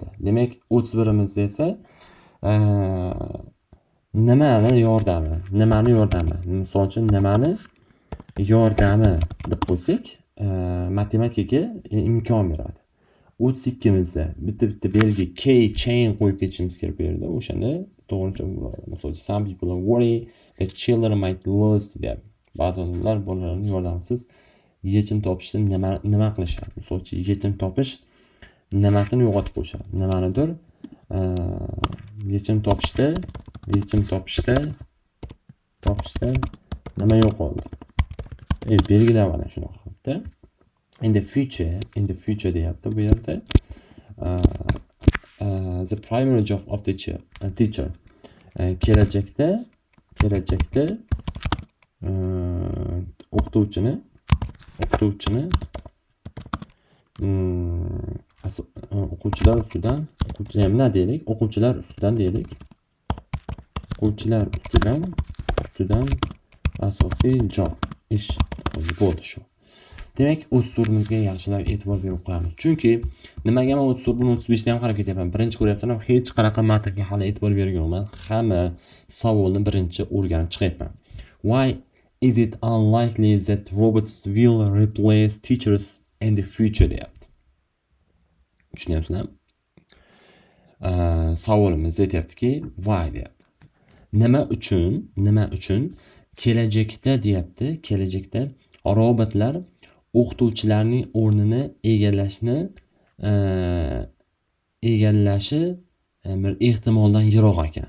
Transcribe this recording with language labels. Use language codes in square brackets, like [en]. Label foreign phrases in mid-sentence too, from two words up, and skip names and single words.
[uz] Demak, 31-imizda esa nimani yordami? Misol uchun nimani yordami deb qo'ysak, matematikaga imkon beradi. 32-imizda bitta belgi chain qo'yib ketishimiz kerak bu yerda. O'shani to'g'richa bo'ladi. Misol uchun [en] some people are worried that children might lose [uz] deyapti. Ba'zi odamlar bolalarning yordamisiz yechim topishda nima qilishadi? Misol uchun yechim topish nimasini yo'qotib qo'yishadi. Nimanidir yechim topishda nima yo'qoldi? Belgilar mana shunaqa holatda. [en] In the future [uz] deyapti bu yerda. [en] The primary job of the teacher. [uz] Kelajakda o'qituvchini o'quvchilar ustidan asosiy job ish bo'ldi shu. Demak, o'z so'rimizga yaxshilab e'tibor berib qo'yamiz. Chunki nimaga men 34 dan 35 dan ham qarab ketyapman. Birinchi ko'ryapman, hech qanaqa matnga hali e'tibor berganman. Hamma savolni birinchi o'rganib chiqyapman. [en] Why is it unlikely that robots will replace teachers in the future deyapti. [uz] Tushunyapsizlarmi? Savolimiz aytayaptiki, why deyapti. Nima uchun kelajakda deyapti, robotlar o'qituvchilarning o'rnini egallashi bir ehtimoldan yiroq ekan.